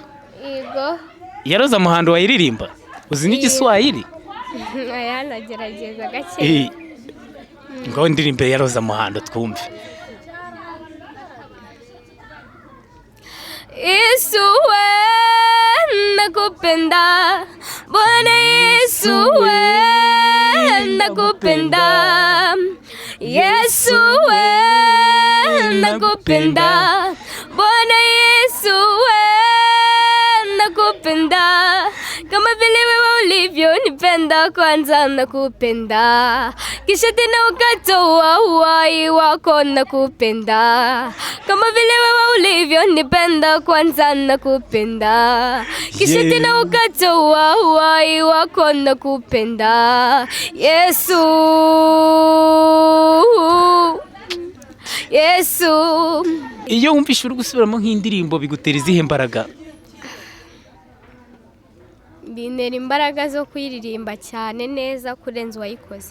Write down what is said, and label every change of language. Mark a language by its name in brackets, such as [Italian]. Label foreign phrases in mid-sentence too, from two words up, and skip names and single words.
[Kinyarwanda] Yego. Ya Roza Muhando wayiririmba? Uzi n'igiswahili? Aya nagerageza gake. Ngo ndirimbe ya Roza Muhando twumve. [Swahili] Yesu we nakupenda, Bwana Yesu we nakupenda, Yesu we nakupenda, Bwana Yesu we nakupenda, kama vile wewe ulivyonipenda kwanza nakupenda, kisha tena ukatoa uhai wako nakupenda, kama vile wewe ulivyonipenda kwanza nakupenda, kisha tena ukatoa uhai wako nakupenda, Yesu Yesu. [Kinyarwanda] Iyo wumvishe uri gusubiramo nk'indirimbo bigutera izihe mbaraga? Bintera imbaraga zo kuyiririmba cyane neza kurenza uwayikoze.